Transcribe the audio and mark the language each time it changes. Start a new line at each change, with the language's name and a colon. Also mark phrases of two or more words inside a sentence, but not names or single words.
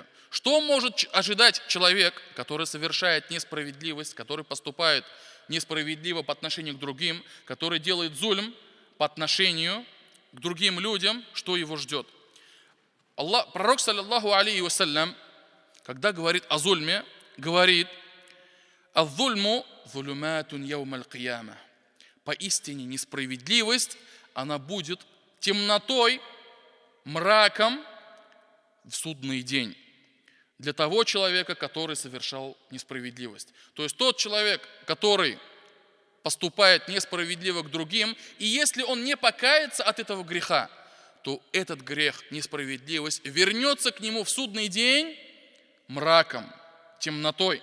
Russian: Что может ожидать человек, который совершает несправедливость, который поступает несправедливо по отношению к другим, который делает зульм по отношению к другим людям, что его ждет? Пророк,
Arabic: صلى الله عليه وسلم,
Russian: когда говорит о зульме, говорит:
Arabic: «الظلم ظلمات يوم القيامة».
Russian: Поистине несправедливость, она будет темнотой, мраком в судный день для того человека, который совершал несправедливость. То есть тот человек, который поступает несправедливо к другим, и если он не покается от этого греха, то этот грех, несправедливость, вернется к нему в судный день мраком, темнотой.